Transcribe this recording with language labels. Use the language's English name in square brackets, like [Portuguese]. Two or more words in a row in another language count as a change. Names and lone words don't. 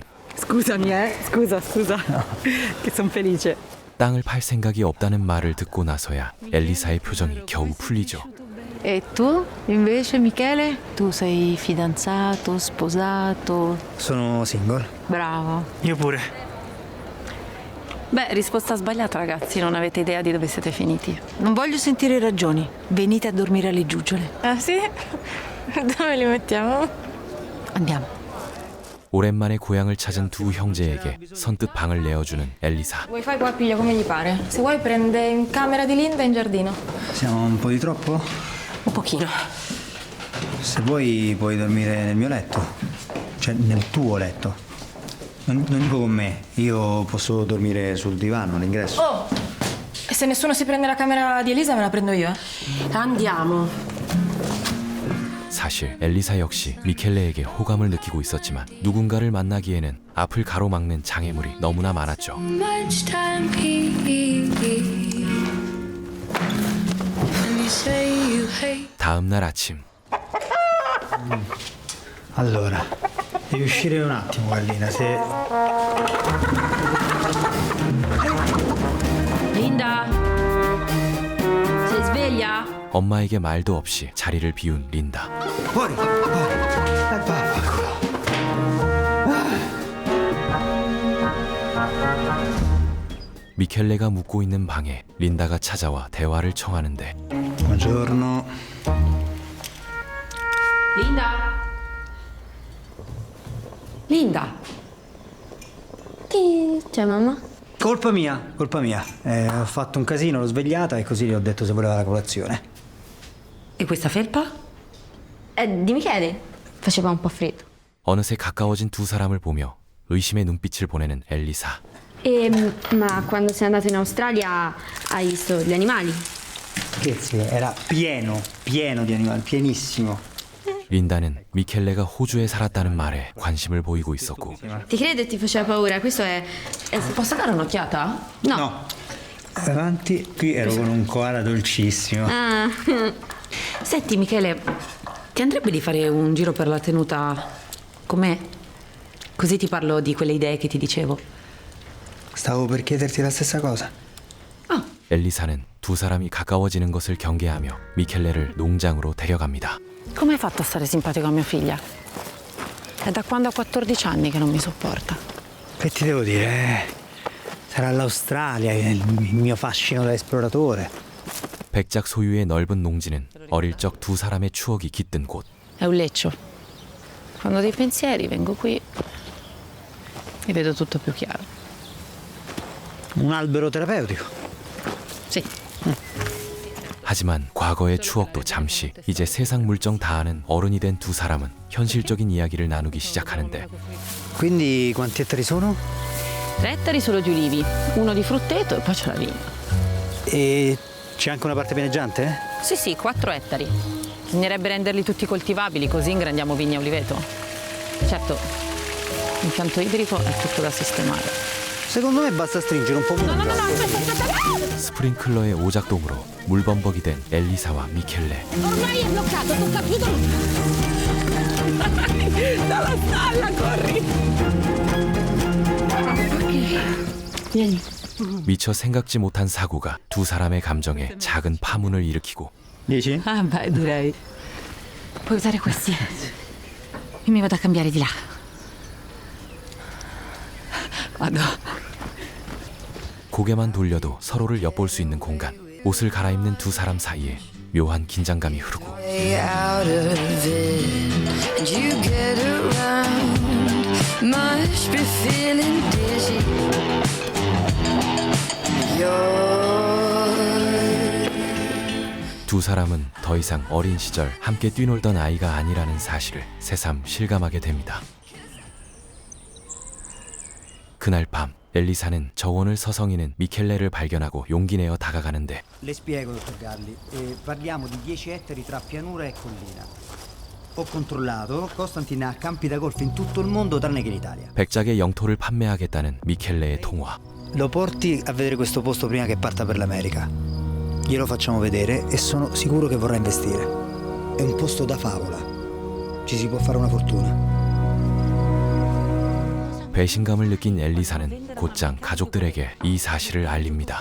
[Italian] Scusami, Scusa. Che son felice. [Korean] 땅을 팔 생각이 없다는 말을 듣고 나서야 엘리사의 표정이 겨우 풀리죠. [Italian] E tu, invece, Michele? Tu sei fidanzato, sposato? Sono single. Bravo. Io pure. Beh, risposta sbagliata, ragazzi. Non avete idea di dove siete finiti. Non voglio sentire ragioni. Venite a dormire alle giuggiole. Ah sì? Dove li mettiamo? Andiamo. [Korean] 오랜만에 고향을 찾은 두 형제에게 선뜻 방을 내어주는 엘리사. [Italian] Wifi qua piglia come gli pare. Se vuoi prende in camera di Linda in giardino. Siamo un po' di troppo? Un pochino. Se vuoi puoi dormire nel mio letto. Cioè nel tuo letto. Non dico con me. Io posso dormire sul divano all'ingresso. Oh! E se nessuno si prende la camera di Elisa me la prendo io. Andiamo. [Korean] 사실 엘리사 역시 미켈레에게 호감을 느끼고 있었지만 누군가를 만나기에는 앞을 가로막는 장애물이 너무나 많았죠. 다음 날 아침 [Italian] Allora, devi uscire un attimo, Gallina. Se... Linda! Sei sveglia? [Korean] 엄마에게 말도 없이 자리를 비운 린다. [Italian] Fuori, fuori. Vaffanculo. [Korean] 미켈레가 묵고 있는 방에 린다가 찾아와 대화를 청하는데 [Italian] Buongiorno. Linda! Chi c'è, mamma? Colpa mia. Ho fatto un casino, l'ho svegliata e così le ho detto se voleva la colazione. E questa felpa? Di Michele. Faceva un po' freddo. [Korean] 어느새 가까워진 두 사람을 보며 의심의 눈빛을 보내는 엘리사. [Italian] Ma quando sei andato in Australia hai visto gli animali? Scherzi, era pieno di animali, pienissimo. [Korean] 린다는 미켈레가 호주에 살았다는 말에 관심을 보이고 있었고 [Italian] Ti credo e ti faceva paura. Questo è... Posso dare un'occhiata? No. Davanti, qui ero con un koala dolcissimo. Ah. Senti, Michele, ti andrebbe di fare un giro per la tenuta con me? Così ti parlo di quelle idee che ti dicevo. Stavo per chiederti la stessa cosa. [Korean] 엘리사는 두 사람이 가까워지는 것을 경계하며 미켈레를 농장으로 데려갑니다. [Italian] Come hai fatto a stare simpatico a mia figlia? È da quando ha 14 anni che non mi sopporta. Che ti devo dire? Sarà l'Australia, il mio fascino da esploratore. [Korean] 백작 소유의 넓은 농지는 어릴 적 두 사람의 추억이 깃든 곳. [Italian] È un leccio. Quando ho dei pensieri vengo qui e vedo tutto più chiaro. Un albero terapeutico. Sì. [Korean] 하지만 과거의 추억도 잠시 이제 세상 물정 다 아는 어른이 된 두 사람은 현실적인 이야기를 나누기 시작하는데 [Italian] Quindi quanti ettari sono? 3 ettari solo di ulivi, uno di frutteto e poi c'è la vigna. E c'è anche una parte pianeggiante? Sì, 4 ettari. Bisognerebbe renderli tutti coltivabili, così ingrandiamo vigna e oliveto. Certo, l'impianto idrico è tutto da sistemare. Secondo me basta stringere un po' più. No, aspetta. [Korean] 스프링클러의 오작동으로 물범벅이 된 엘리사와 미켈레. [Italian] Ormai è bloccato, tocca più Dalla stalla, corri! Ok. Vieni. [Korean] 미처 생각지 못한 사고가 두 사람의 감정에 작은 파문을 일으키고 [Italian] 10? Ah, beh, direi. Puoi usare questi. Io mi vado a cambiare di là. Vado. [Korean] 고개만 돌려도 서로를 엿볼 수 있는 공간. 옷을 갈아입는 두 사람 사이에 묘한 긴장감이 흐르고 두 사람은 더 이상 어린 시절 함께 뛰놀던 아이가 아니라는 사실을 새삼 실감하게 됩니다. 그날 밤 엘리사는 저원을 서성이는 미켈레를 발견하고 용기 내어 다가가는데 [Italian] Le spiego, dottor Galli. Parliamo di 10 ettari tra pianura e collina. Ho controllato, Costantin ha campi da golf in tutto il mondo tranne che in Italia. [Korean] 백작의 영토를 판매하겠다는 미켈레의 통화. [Italian] Lo porti a vedere questo posto prima che parta per l'America. Glielo facciamo vedere e sono sicuro che vorrà investire. È un posto da favola. Ci si può fare una fortuna. [Korean] 배신감을 느낀 엘리사는 곧장 가족들에게 이 사실을 알립니다.